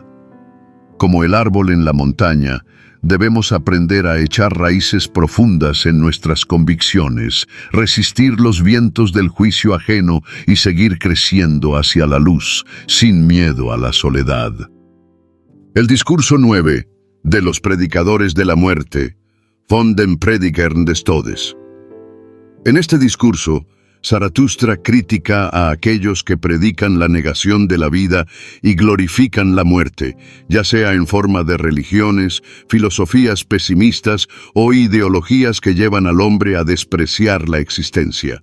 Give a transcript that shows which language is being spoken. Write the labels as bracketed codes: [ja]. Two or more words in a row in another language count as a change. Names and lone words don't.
[es] Como el árbol en la montaña, debemos aprender a echar raíces profundas en nuestras convicciones, resistir los vientos del juicio ajeno y seguir creciendo hacia la luz, sin miedo a la soledad. El discurso 9 de los predicadores de la muerte, [de] von den Predigern des Todes. [es] En este discurso, Zaratustra critica a aquellos que predican la negación de la vida y glorifican la muerte, ya sea en forma de religiones, filosofías pesimistas o ideologías que llevan al hombre a despreciar la existencia.